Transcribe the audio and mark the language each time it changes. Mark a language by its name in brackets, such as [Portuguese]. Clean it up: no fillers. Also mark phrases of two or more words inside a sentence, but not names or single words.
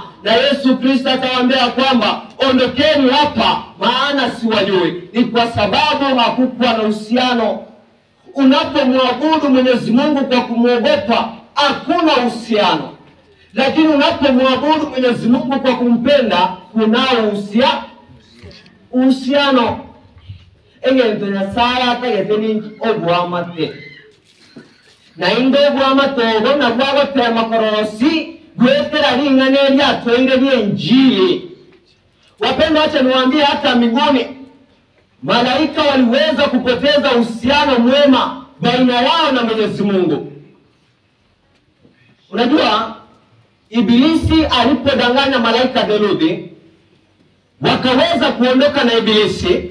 [Swahili] Na Yesu Kristo atawaambia kwamba ondokeni hapa, maana siwajui. Ni kwa sababu hakukuwa na uhusiano. Unapomwabudu Mwenyezi Mungu kwa kumwogopa, hakuna uhusiano. Lakini unapomwabudu Mwenyezi Mungu kwa kumpenda, kunao uhusiano. [Gusii] Engento Nyasaye atageteni obwamate. Na indo obwamatogo na bwagotema kororosi gwetera ringane lyatwaire byenjili. [Swahili] Wapendwa, acha niwaambie, hata mbinguni malaika waliweza kupoteza uhusiano mwema baina yao na Mwenyezi Mungu. Unajua, Ibilisi alipodanganya malaika theluthi, wakaweza kuondoka na Ibilisi.